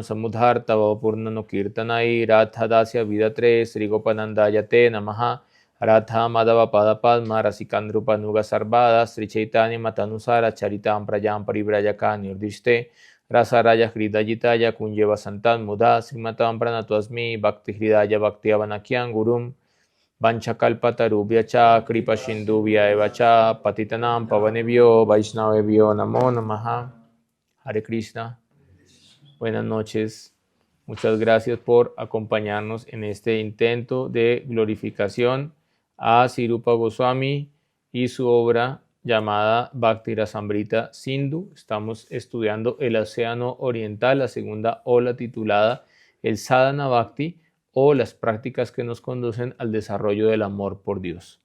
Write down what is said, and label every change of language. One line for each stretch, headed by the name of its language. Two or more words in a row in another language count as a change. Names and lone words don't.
Sanskrit: Samudharta Vapurnano Kirtanai Radhadasya Vidatre Sri Gopanandayate Namaha Radha Madhava Padapadma Rasikandrupa Nuga Sarvada Sri Chaitanya Matanusara Charitam Prajam Parivrajaka Nirdishte Rasa Raya Hridayitaya Kunjeva Santan Muda Srimatam Pranatosmi Bhakti Hridaya Bhakti Avanakyam Gurum Vanchakalpatarubhyacha Kripa Sindhubhya Evacha Patitanam Pavanebhyo Vaishnavebhyo Namo Namaha. Hare Krishna.
Spanish: Buenas noches. Muchas gracias por acompañarnos en este intento de glorificación a Sirupa Goswami y su obra llamada Bhakti Rasamrita Sindhu. Estamos estudiando el Océano Oriental, la segunda ola titulada el Sadhana Bhakti, o las prácticas que nos conducen al desarrollo del amor por Dios.